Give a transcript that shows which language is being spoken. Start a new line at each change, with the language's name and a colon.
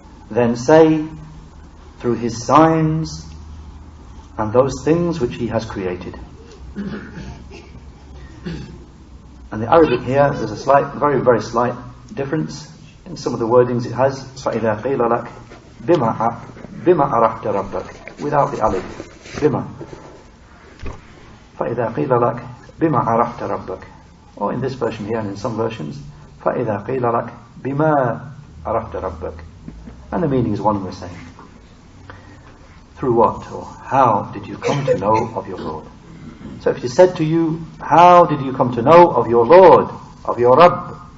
English: Then say, through His signs and those things which He has created. And the Arabic here, there's a slight, very, very slight difference in some of the wordings it has.
Arabic: فَإِذَا قِيلَ لَكَ بِمَا عَرَفْتَ رَبَّكَ,
English: without the alif.
Arabic: بِمَا. فَإِذَا قِيلَ لَكَ بِمَا عَرَفْتَ رَبَّكَ.
English: Or in this version here and in some versions,
Arabic: فَإِذَا قِيلَ لَكَ بِمَا عَرَفْتَ رَبَّكَ.
English: And the meaning is one and the same. Through what or how did you come to know of your Lord? So if it is said to you, how did you come to know of your Lord, of your Rabb?